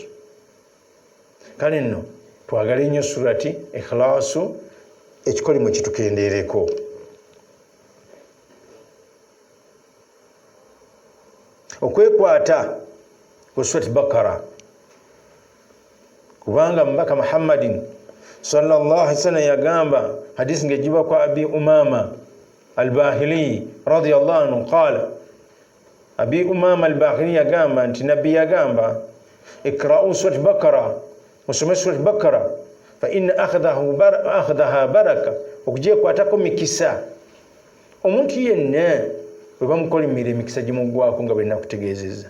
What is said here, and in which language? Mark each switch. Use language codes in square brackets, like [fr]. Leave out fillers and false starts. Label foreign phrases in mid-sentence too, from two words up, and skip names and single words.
[lg] Kale nno twagale nnyo surati Ikhlasu, ekikolimo kitukendeereko. Okwekwata ku surati Bakara, kubanga mubaka Muhammadin [ar] صلى الله عليه [lg] wasallam yagamba, hadisi ng'egiba kwa Abi Umama al-Bahili [ar] رضي الله عنه قال, [lg] Abi Umama al-Bahili yagamba nti nabbi yagamba, [ar] اقرؤوا سورة البقرة, [lg] musome surati Bakara, [ar] فإن أخذها بركة, [lg] okugyekwatako mikisa. Omuntu yenna bwe bamukolimira emikisa gimuggwako nga bwe nakutegeezezza.